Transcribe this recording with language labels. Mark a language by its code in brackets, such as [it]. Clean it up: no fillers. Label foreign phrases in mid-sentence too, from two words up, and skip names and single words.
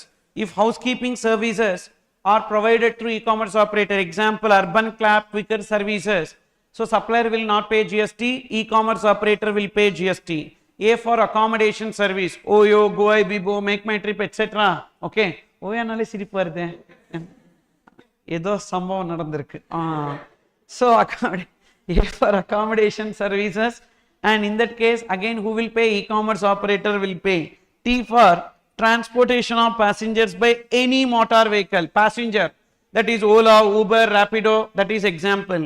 [en] If housekeeping services are provided through e-commerce operator, example urban clap, quicker services, so supplier will not pay GST, e-commerce operator will pay GST. A for accommodation service, Oyo, Goa, Bibo, Make My Trip, etc. [ta] Okay. Oya நாலே சிரிப்பு வருதே. ஏதோ சம்பவம் நடந்திருக்கு. [en] So A for accommodation services, and in that case again who will pay? E-commerce operator will pay. T for transportation of passengers by any motor vehicle, passenger, that is Ola, Uber, Rapido, that is example.